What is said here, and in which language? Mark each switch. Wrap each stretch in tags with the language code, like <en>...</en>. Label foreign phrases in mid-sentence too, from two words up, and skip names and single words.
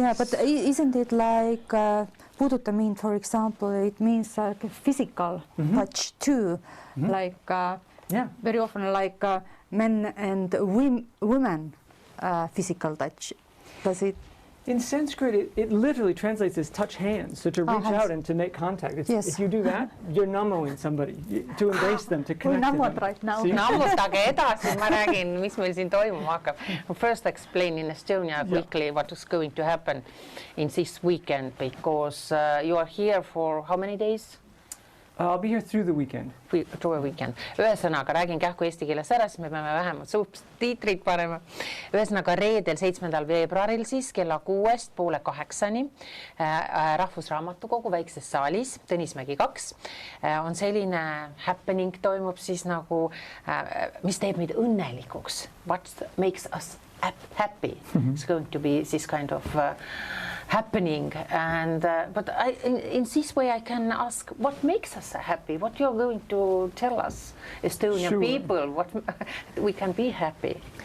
<en>Yeah, but isn't it like puuduta mean, for example, it means like a physical touch too, like very often like men and women physical touch. Does it? In Sanskrit, it literally translates as touch hands, so to reach out and to make contact. Yes. If you do that, you're nammoing somebody, to embrace them, to connect to them. Right now.</en> <et>Nammutage edasi, ma räägin, mis meil siin toimuma hakkab.</et> <en>First explain in Estonia quickly what is going to happen in this weekend, because you are here for how many days? I'll be here through the weekend. Through a weekend.</en> <et>Ühesõnaga, räägin kähku eesti keeles ära, siis me peame vähemalt subtiitrid panema. Ühesõnaga, reedel 7. veebruaril siis kella 6-st 7:30 Rahvusraamatukogu väikses saalis, Tõnismägi 2, on selline happening toimub siis nagu, mis teeb meid õnnelikuks.</et> <en>What makes us happy? It's going to be this kind of happening, and but in this way I can ask what makes us happy, what you're going to tell us, Estonian people, what we can be happy.</en>